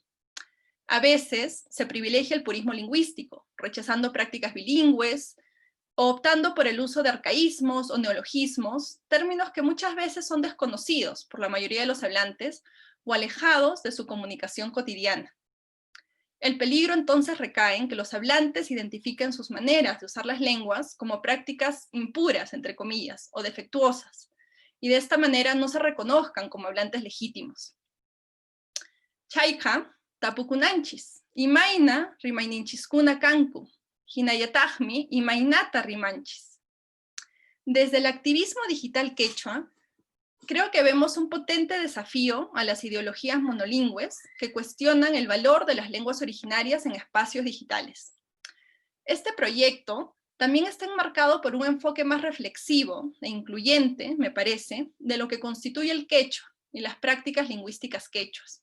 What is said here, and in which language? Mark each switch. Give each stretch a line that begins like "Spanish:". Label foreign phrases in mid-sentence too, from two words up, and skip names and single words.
Spanish: A veces se privilegia el purismo lingüístico, rechazando prácticas bilingües, o optando por el uso de arcaísmos o neologismos, términos que muchas veces son desconocidos por la mayoría de los hablantes o alejados de su comunicación cotidiana. El peligro entonces recae en que los hablantes identifiquen sus maneras de usar las lenguas como prácticas impuras, entre comillas, o defectuosas, y de esta manera no se reconozcan como hablantes legítimos.
Quechua: Chayka, tapukunanchis, imaina rimaininchiskuna kanku, hinayatagmi imainata rimanchis.
Spanish: Desde el activismo digital quechua, creo que vemos un potente desafío a las ideologías monolingües que cuestionan el valor de las lenguas originarias en espacios digitales. Este proyecto también está enmarcado por un enfoque más reflexivo e incluyente, me parece, de lo que constituye el quechua y las prácticas lingüísticas quechuas.